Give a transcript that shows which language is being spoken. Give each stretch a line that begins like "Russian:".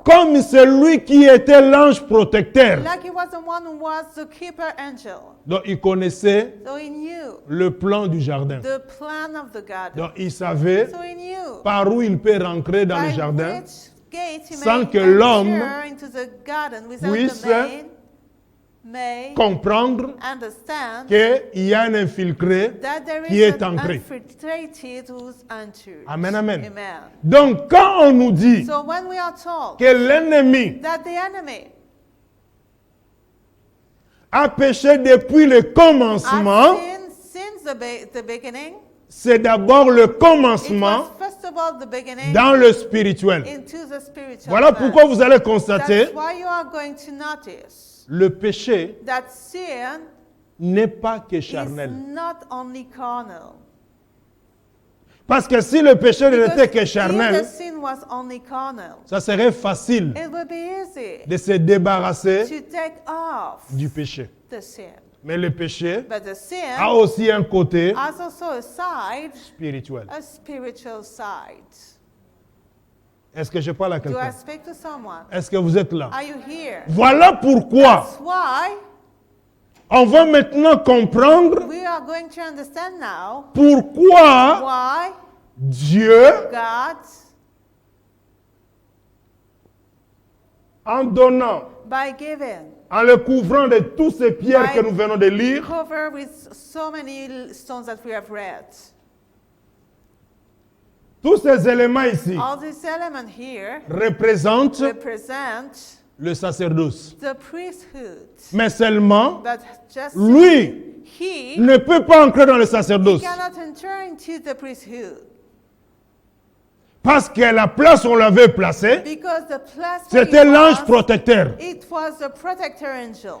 French: comme celui qui était l'ange protecteur,
English: like he was the one who was the keeper angel,
French: donc il connaissait
English: so he knew
French: le plan du jardin.
English: the plan of the garden.
French: Donc il savait
English: So he knew
French: par où il peut rentrer dans le
English: by
French: jardin
English: which gate he
French: sans
English: may
French: que l'homme
English: enter into the garden without
French: puisse
English: the man may
French: comprendre
English: understand
French: qu'il y a un infiltré
English: that there
French: qui
English: is
French: est
English: an
French: entré.
English: infiltrated who's entered. Amen, amen. Amen.
French: Donc quand on nous dit
English: So when we are told
French: que l'ennemi
English: that the enemy
French: a péché depuis le commencement,
English: has sinned since the beginning,
French: c'est d'abord le
English: it
French: commencement
English: was first of all the beginning
French: dans le spirituel.
English: into the spiritual
French: Voilà
English: man.
French: pourquoi vous allez constater,
English: That's why you are going to notice
French: le péché
English: that sin
French: n'est pas que
English: is
French: charnel.
English: not only carnal.
French: Parce que si le péché
English: Because
French: n'était que
English: if the
French: charnel,
English: sin was only carnal,
French: ça serait facile
English: it would be easy
French: de se débarrasser
English: to take off
French: du péché.
English: the sin.
French: Mais le péché
English: But the sin
French: a aussi un côté
English: has also a side,
French: spirituel.
English: a spiritual side.
French: Est-ce que je parle à
English: Do I
French: quelqu'un?
English: speak to someone?
French: Est-ce que vous êtes là?
English: Are you here?
French: Voilà pourquoi
English: That's why
French: on va maintenant comprendre
English: we are going to understand now
French: pourquoi
English: why
French: Dieu,
English: God,
French: en donnant,
English: by giving,
French: en le couvrant de tous ces pierres que nous venons de lire,
English: cover with so many stones that we have read.
French: tous ces éléments ici
English: All these elements here
French: représentent
English: represent
French: le sacerdoce.
English: the priesthood.
French: Mais seulement,
English: But just
French: lui
English: he
French: ne peut pas entrer dans le sacerdoce.
English: cannot enter into the priesthood.
French: Parce que la place où on l'avait placée,
English: because the place where
French: c'était
English: he
French: l'ange
English: was,
French: protecteur.
English: it was the protector angel.